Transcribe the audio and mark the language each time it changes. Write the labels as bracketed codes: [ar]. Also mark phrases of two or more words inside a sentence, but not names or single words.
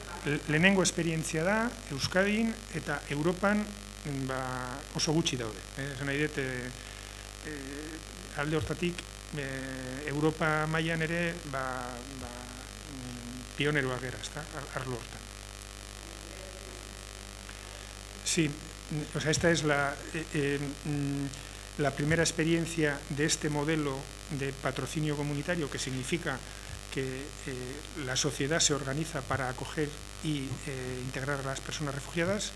[eu] Lehenengo esperientzia da, Euskadin eta Europan oso gutxi daude. Esan nahi dut, alde hortatik, Europa mailan ere pioneroak gara, ezta, arlo hortan. [es] Sí, o sea, esta es la primera experiencia de este modelo de patrocinio comunitario, que significa que la sociedad se organiza para acoger y integrar a las personas refugiadas.